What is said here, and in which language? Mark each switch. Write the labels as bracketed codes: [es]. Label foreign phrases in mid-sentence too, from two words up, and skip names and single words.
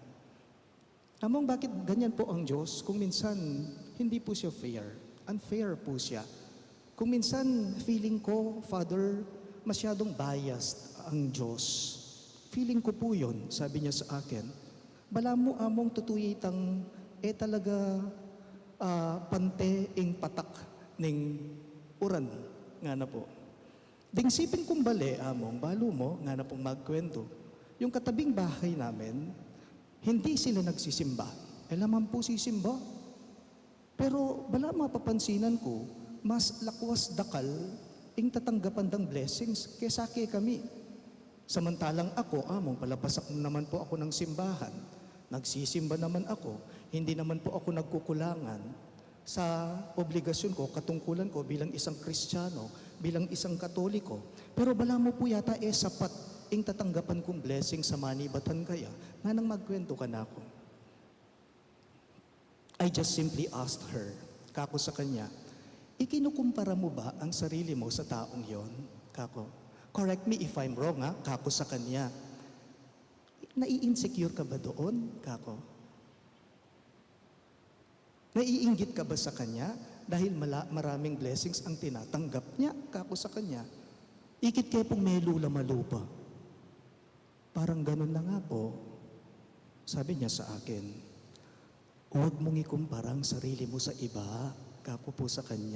[tl] Among, bakit ganyan po ang Diyos? Kung minsan, hindi po siya fair. Unfair po siya. Kung minsan, feeling ko, Father, masyadong biased ang Diyos. Feeling ko po yun, sabi niya sa akin. [pam] Bala mo among tutuyitang, talaga pante ing patak ning uran, nga na po. Dingsipin kong bali, among, balo mo, nga na pong magkwento. [tl] Yung katabing bahay namin, hindi sila nagsisimba. [pam] Laman po sisimba. Pero bala mapapansinan ko, mas lakwas dakal ing tatanggapan ng blessings kaysa kami. [tl] Samantalang ako, among palapasak naman po ako ng simbahan. Nagsisimba naman ako. Hindi naman po ako nagkukulangan sa obligasyon ko, katungkulan ko bilang isang Kristiyano, bilang isang Katoliko. [pam] Pero bala mo po yata sapat ing tatanggapan kong blessing [tl] sa manibatan kaya, [pam] nga nang magkwento ka na ako. [en] I just simply asked her, [tl] kako sa kanya, ikinukumpara mo ba ang sarili mo sa taong yon? Kako, [en] correct me if I'm wrong [tl] kako sa kanya. Nai-insecure ka ba doon, kako? Naiinggit ka ba sa kanya dahil maraming blessings ang tinatanggap niya, kako sa kanya? [pam] Ikit kayo pong may lula malupa. [tl] Parang ganun na nga po, sabi niya sa akin, huwag mong ikumpara ang sarili mo sa iba, kako po sa kanya.